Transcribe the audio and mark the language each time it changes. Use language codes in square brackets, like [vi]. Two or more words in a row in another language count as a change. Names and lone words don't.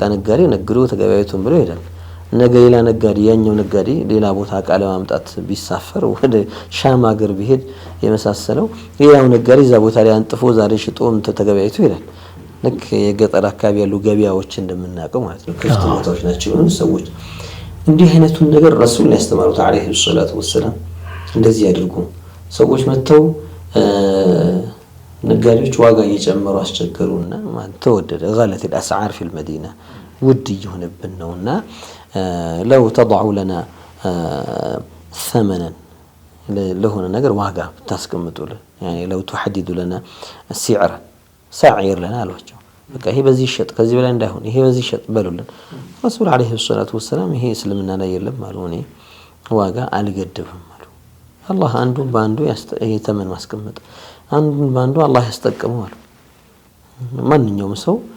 [am] ነጋዴ ነግዶ ተገበያይቶን ብሎ ይሄዳል ነገ ሌላ ነጋዴ ያኛው ነጋዴ ሌላ ቦታ ቃለ ማምጣት ቢሳፈር ወደ ሻም ሀገር ቢሄድ የመሳሰለው ሌላው ነጋዴ እዛ ቦታ ላይ አንጥፎ ዛሬ ሽጦም ተገበያይቶ ይላል ልክ የገጠር አካባቢ ያሉ ገበያዎች እንደምናውቀው ማለት ነው ክፍት ቦታዎች ናቸው ሰዎች እንዲህ አይነቱን ነገር ረሱል ያስተማሩት [ar] عليه الصلاة والسلام [am] እንደዚህ ያድርጉ ሰዎች መተው ነጋዴዎች ዋጋ እየጨመሩ አስቸገሩና ማለት ተወደደ [ar] غلت الاسعار في المدينه [am] ውድ ይሆንብን ነውና [ar] لو تضعوا لنا [am] ثمنا ለሆነ ነገር ዋጋ ታስቀምጡልን [ar] يعني لو تحددوا لنا سعر لنا [am] አሏቸው በቃ ይሄ በዚህ ሸጥ ከዚህ በላይ እንዳይሆን ይሄ በዚህ ሸጥ በሉልን ረሱል [ar] عليه الصلاة والسلام [am] ይሄ እስልምና ላይ የለም አሉ እኔ ዋጋ አልገደብም አሉ አላህ አንዱን ባንዱ የተመን ማስቀመጥ አንዱን ባንዱ አላህ ያስጠቀመው አሉ ማንኛውም ሰው